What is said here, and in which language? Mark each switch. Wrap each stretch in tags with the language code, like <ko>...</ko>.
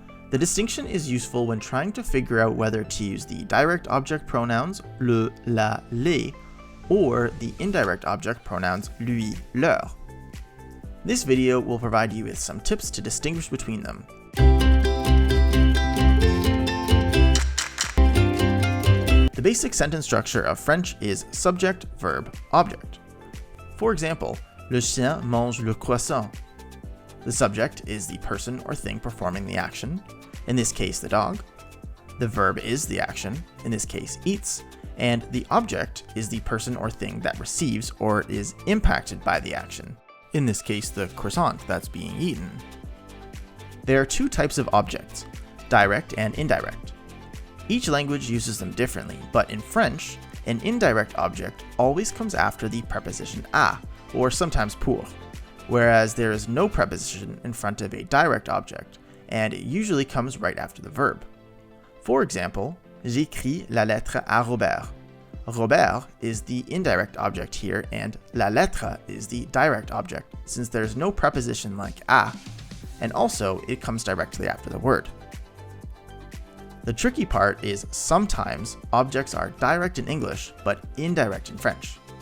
<en>The distinction is useful when trying to figure out whether to use the direct object pronouns le, la, les, or the indirect object pronouns lui, leur. This video will provide you with some tips to distinguish between them. The basic sentence structure of French is subject, verb, object. For example,</en> <fr>le chien mange le croissant.</fr> <en>The subject is the person or thing performing the action, in this case the dog. The verb is the action, in this case eats, and the object is the person or thing that receives or is impacted by the action, in this case the croissant that's being eaten. There are two types of objects, direct and indirect. Each language uses them differently, but in French, an indirect object always comes after the preposition à, or sometimes pour, whereas there is no preposition in front of a direct object, and it usually comes right after the verb. For example,</en> <fr>j'écris la lettre à Robert.</fr> <en>Robert is the indirect object here, and la lettre is the direct object, since there's no preposition like à, and also it comes directly after the word. The tricky part is sometimes objects are direct in English, but indirect in French.</en>